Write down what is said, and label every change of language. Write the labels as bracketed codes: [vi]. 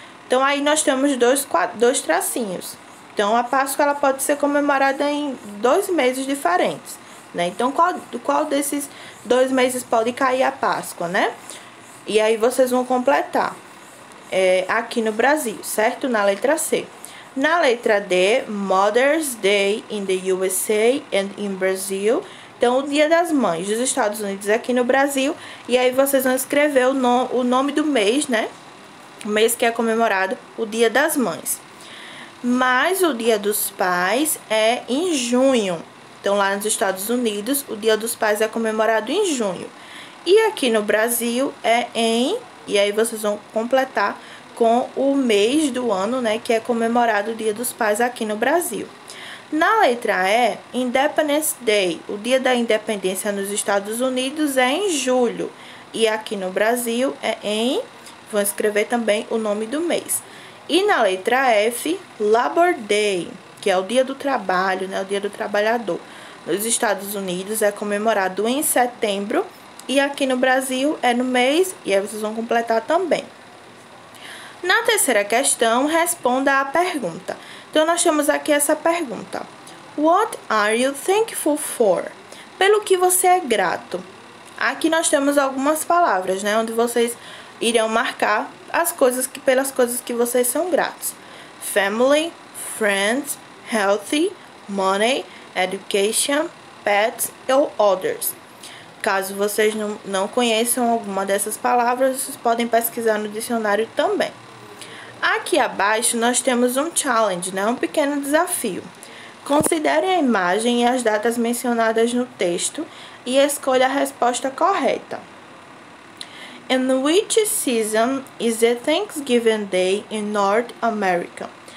[pt] Então, aí nós temos dois tracinhos. Então, a Páscoa ela pode ser comemorada em 2 meses diferentes, né? Então, qual desses 2 meses pode cair a Páscoa, né? E aí vocês vão completar aqui no Brasil, certo? Na letra C. Na letra D, [en] Mother's Day in the USA and in Brazil. [pt] Então, o Dia das Mães dos Estados Unidos aqui no Brasil. E aí vocês vão escrever o nome do mês, né? O mês que é comemorado, o Dia das Mães. Mas o Dia dos Pais é em junho. Então, lá nos Estados Unidos, o Dia dos Pais é comemorado em junho. E aqui no Brasil E aí vocês vão completar com o mês do ano, né, que é comemorado o Dia dos Pais aqui no Brasil. Na letra E, Independence Day, o Dia da Independência nos Estados Unidos é em julho. E aqui no Brasil vão escrever também o nome do mês. E na letra F, Labor Day, que é o Dia do Trabalho, né, o Dia do Trabalhador. Nos Estados Unidos é comemorado em setembro e aqui no Brasil é no mês, e aí vocês vão completar também. Na terceira questão, responda à pergunta. Então, nós temos aqui essa pergunta. [en] What are you thankful for? [pt] Pelo que você é grato? Aqui nós temos algumas palavras, né? Onde vocês irão marcar pelas coisas que vocês são gratos. [en] Family, friends, healthy, money, education, pets ou others. [pt] Caso vocês não conheçam alguma dessas palavras, vocês podem pesquisar no dicionário também. Aqui abaixo nós temos um challenge, né? Um pequeno desafio. Considere a imagem e as datas mencionadas no texto e escolha a resposta correta. [en] In which season is the Thanksgiving Day in North America?